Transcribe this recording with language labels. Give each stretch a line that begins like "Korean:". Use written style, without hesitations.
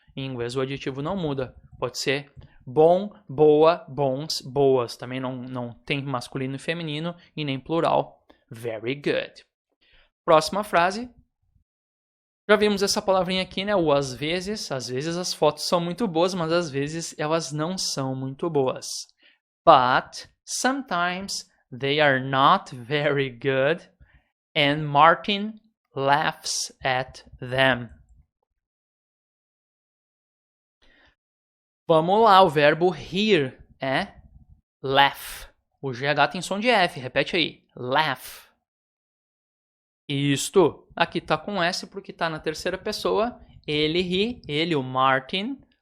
Portuguese: Em inglês o adjetivo não muda. Pode ser bom, boa, bons, boas. Também não tem masculino e feminino e nem plural.
English: Very good.
Portuguese: Próxima frase. Já vimos essa palavrinha aqui, né? O às vezes as fotos são muito boas, mas às vezes elas não são muito boas.
English: But sometimes they are not very good and Martin laughs at them.
Portuguese: Vamos lá, o verbo hear é laugh. O GH tem som de F, repete aí. Laugh. Isto. Aqui tá com S porque tá na terceira pessoa. Ele ri, ele, o Martin.